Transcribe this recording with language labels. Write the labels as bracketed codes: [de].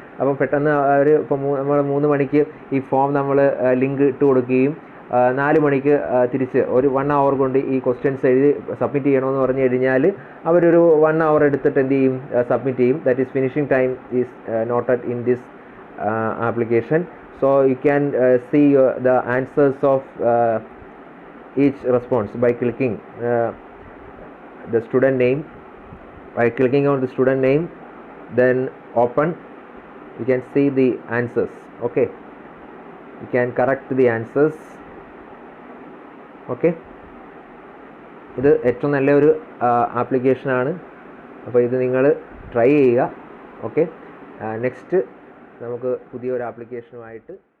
[ml] അപ്പം പെട്ടെന്ന് ഇപ്പോൾ നമ്മൾ 3 മണിക്ക് ഈ ഫോം നമ്മൾ ലിങ്ക് ഇട്ട് കൊടുക്കുകയും 4 മണിക്ക് തിരിച്ച് ഒരു 1 hour കൊണ്ട് ഈ ക്വസ്റ്റ്യൻസ് എഴുതി സബ്മിറ്റ് ചെയ്യണമെന്ന് പറഞ്ഞു കഴിഞ്ഞാൽ അവരൊരു 1 hour എടുത്തിട്ട് എന്ത് ചെയ്യും, സബ്മിറ്റ് ചെയ്യും. [en] That is finishing time is noted in this application. So you can see the answers of each response by clicking the student name. By clicking on the student name, then open, you can see the answers. Okay, you can correct the answers. [ml] Okay, ഇത് ഏറ്റവും നല്ലൊരു ആപ്ലിക്കേഷനാണ്. അപ്പോൾ ഇത് നിങ്ങൾ try ചെയ്യുക. Okay, next നമുക്ക് പുതിയൊരു ആപ്ലിക്കേഷനുമായിട്ട്